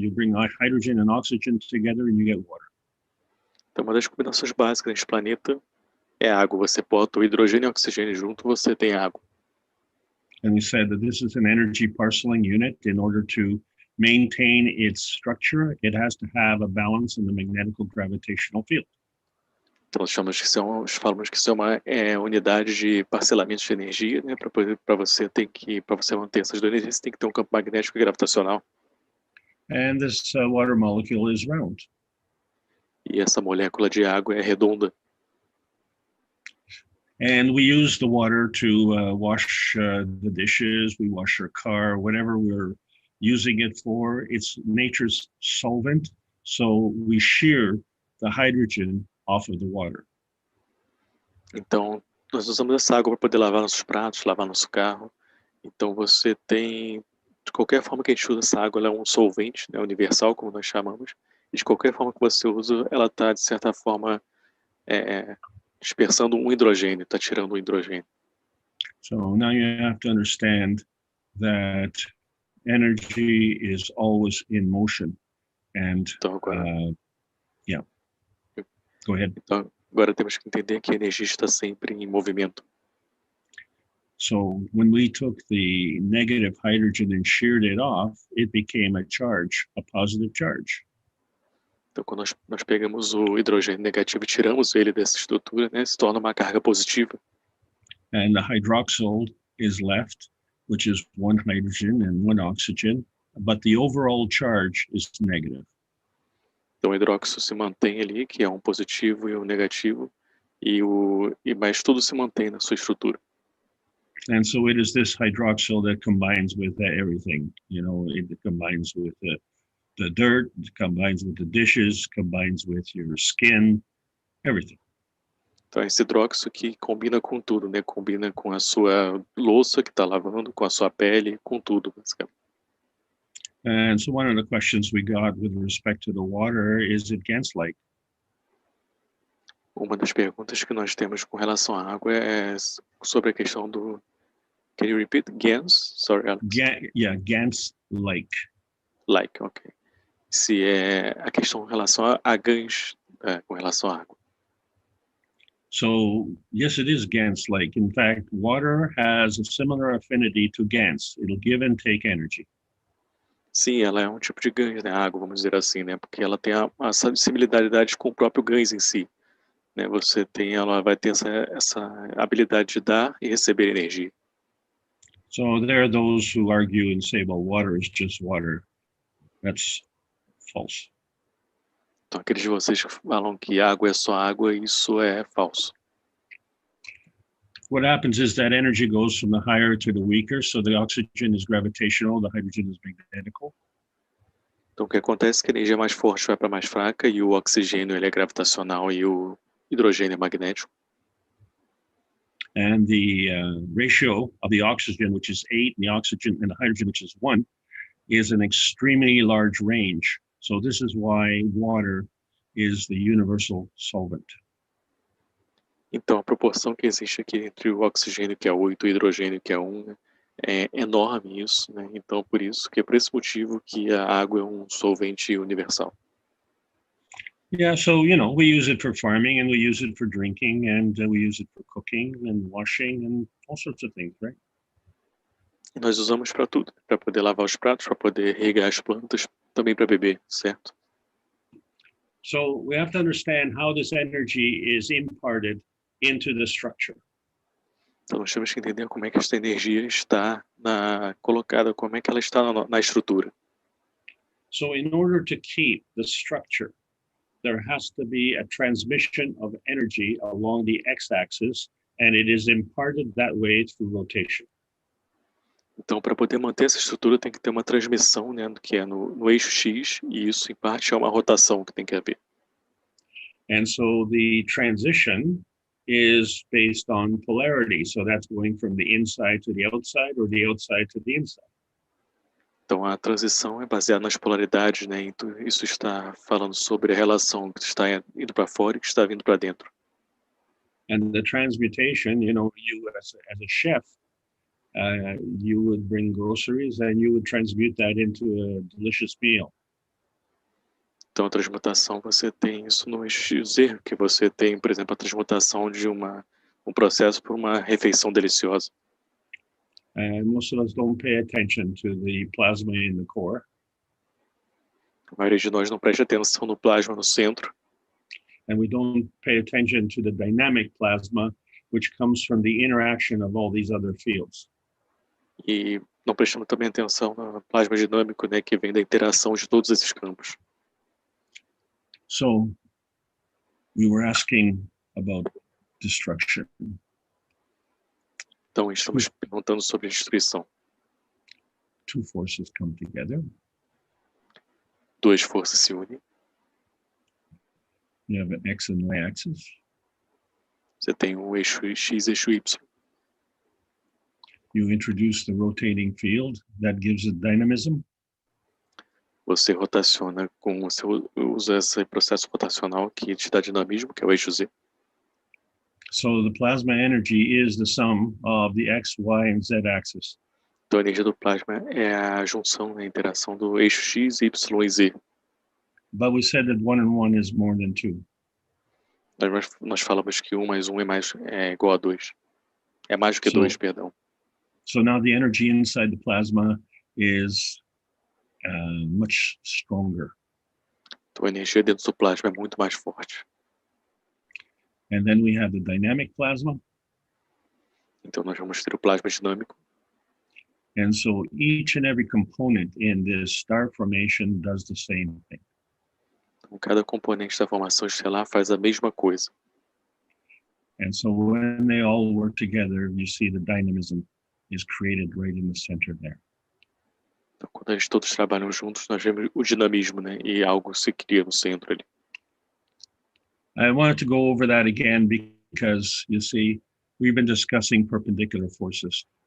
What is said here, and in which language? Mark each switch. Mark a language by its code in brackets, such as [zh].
[en] You bring hydrogen and oxygen together and you get water. [pt] Então uma das combinações básicas neste planeta é água. Você bota o hidrogênio e o oxigênio junto, você tem água. [en] And we said that this is an energy parceling unit. In order to maintain its structure, it has to have a balance in the magnetico-gravitational field. [pt] Então nós falamos que isso é uma unidade de parcelamento de energia, né? Para você manter essas duas energias, você tem que ter um campo magnético e gravitacional. [en] And this water molecule is round. [pt] E essa molécula de água é redonda. [en] And we use the water to wash the dishes, we wash our car, whatever we're using it for. It's nature's solvent, so we shear the hydrogen off of the water. [pt] Então, nós usamos essa água para poder lavar nossos pratos, lavar nosso carro. Então, você tem, de qualquer forma que a gente usa essa água, ela é um solvente, né, universal, como nós chamamos. E de qualquer forma que você usa, ela está, de certa forma, dispersando um hidrogênio, está tirando um hidrogênio. [en] So now you have to understand that energy is always in motion. And [pt] Então, agora, [en] yeah, go ahead. [pt] Então, agora temos que entender que a energia está sempre em movimento. [en] So when we took the negative hydrogen and sheared it off, it became a charge, a positive charge. [pt] Então, quando nós pegamos o hidrogênio negativo e tiramos ele dessa estrutura, né, se torna uma carga positiva. [en] And the hydroxyl is left, which is one hydrogen and one oxygen, but the overall charge is negative. [pt] Então, o hidróxido se mantém ali, que é um positivo e um negativo, mas tudo se mantém na sua estrutura. [en] And so it is this hydroxyl that combines with everything. You know, it combines with the dirt, it combines with the dishes, combines with your skin, everything. [pt] Então, esse hidróxido que combina com tudo, né? Combina com a sua louça que está lavando, com a sua pele, com tudo, basicamente. [en] And so one of the questions we got with respect to the water is it Gans-like? [pt] Uma das perguntas que nós temos com relação à água é sobre a questão do... [en] Can you repeat? Gans? Sorry, Alex. Yeah, Gans-like. Like, ok. [pt] Se é a questão com relação a Gans, com relação à água. [en] So, yes, it is Gans-like. In fact, water has a similar affinity to Gans. It'll give and take energy. [pt] Sim, ela é um tipo de Gans, né? A água, vamos dizer assim, né? Porque ela tem a similaridade com o próprio Gans em si. Né? Ela vai ter essa habilidade de dar e receber energia. [en] So there are those who argue and say, well, water is just water. That's false. [pt] Então, aqueles de vocês que falam que água é só água, isso é falso. [en] What happens is that energy goes from the higher to the weaker. So the oxygen is gravitational, the hydrogen is magnetical. [pt] Então, o que acontece é que a energia mais forte vai para a mais fraca e o oxigênio ele é gravitacional e o hidrogênio é magnético. [en] And the ratio of the oxygen, which is 8, and the oxygen and the hydrogen, which is 1, is an extremely large range. So this is why water is the universal solvent. [pt] Então, a proporção que existe aqui entre o oxigênio, que é 8, e o hidrogênio, que é 1, né, é enorme isso, né? Então, por esse motivo que a água é um solvente universal. [en] Yeah, so, you know, we use it for farming and we use it for drinking and we use it for cooking and washing and all sorts of things, right? [pt] E nós usamos para tudo, para poder lavar os pratos, para poder regar as plantas, também para beber, certo? [en] So we have to understand how this energy is imparted into the structure. [pt] Então nós temos que entender como é que esta energia está colocada, como é que ela está na estrutura. [en] So in order to keep the structure, there has to be a transmission of energy along the x-axis, and it is imparted that way through rotation. [pt] Então, para poder manter essa estrutura, tem que ter uma transmissão, né, que é no eixo X, e isso, em parte, é uma rotação que tem que haver. [en] And so the transition is based on polarity. So that's going from the inside to the outside or the outside to the inside. [pt] Então, a transição é baseada nas polaridades, né? Então, isso está falando sobre a relação que está indo para fora e que está vindo para dentro. [en] And the transmutation, you know, you as a chef, you would bring groceries and you would transmute that into a delicious meal. [pt] Então, a transmutação, você tem isso no eixo Z, que você tem, por exemplo, a transmutação de um processo para uma refeição deliciosa. [en] And most of us don't pay attention to the plasma in the core. [pt] A maioria de nós não presta atenção no plasma no centro. [en] And we don't pay attention to the dynamic plasma, which comes from the interaction of all these other fields. [pt] E não prestamos também atenção no plasma dinâmico, né, que vem da interação de todos esses campos. [en] So we were asking about destruction. [pt] Então, estamos perguntando sobre destruição. [en] Two forces come together. [pt] Duas forças se unem. [en] You have an X and Y axis. [pt] Você tem o eixo X e eixo Y. [en] You introduce the rotating field that gives it dynamism. [pt] Você rotaciona você usa esse processo rotacional que te dá dinamismo, que é o eixo Z. [en] So the plasma energy is the sum of the X, Y, and Z axis. [pt] Então, a energia do plasma é a junção, a interação do eixo X, Y e Z. [en] But we said that 1 and 1 is more than 2. [pt] Nós falamos que 1 mais 1 é igual a 2. É mais do que 2, perdão. [en] So now the energy inside the plasma is much stronger. [pt] Então, a energia dentro do plasma é muito mais forte. [en] And then we have the dynamic plasma. [pt] Então, nós vamos ter o plasma dinâmico. [en] And so each and every component in this star formation does the same thing. [pt] Então, cada componente da formação estelar faz a mesma coisa. [en] And so when they all work together, you see the dynamism is created right in the center there. [pt] Então, quando eles todos trabalham juntos, nós vemos o dinamismo, né? E algo se cria no centro ali. [en] I wanted to go over that again because, you see, we've been discussing perpendicular forces.